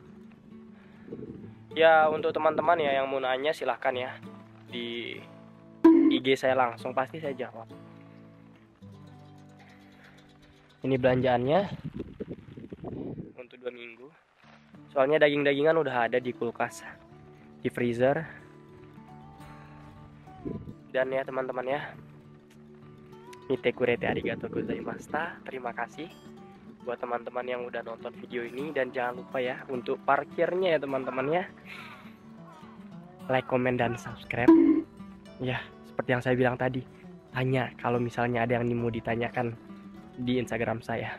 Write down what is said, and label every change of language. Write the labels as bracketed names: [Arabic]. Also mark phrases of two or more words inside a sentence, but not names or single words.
[Indonesian] Ya untuk teman-teman ya yang mau nanya silahkan ya di IG saya langsung, pasti saya jawab. Ini belanjaannya untuk 2 minggu. Soalnya daging-dagingan udah ada di kulkas, di freezer. Dan ya teman-teman ya, [Japanese] 見てくれてありがとうございました. [Indonesian] Terima kasih buat teman-teman yang udah nonton video ini. Dan jangan lupa ya untuk parkirnya ya teman-teman ya, like, komen, dan subscribe. Ya seperti yang saya bilang tadi, tanya kalau misalnya ada yang mau ditanyakan di Instagram saya.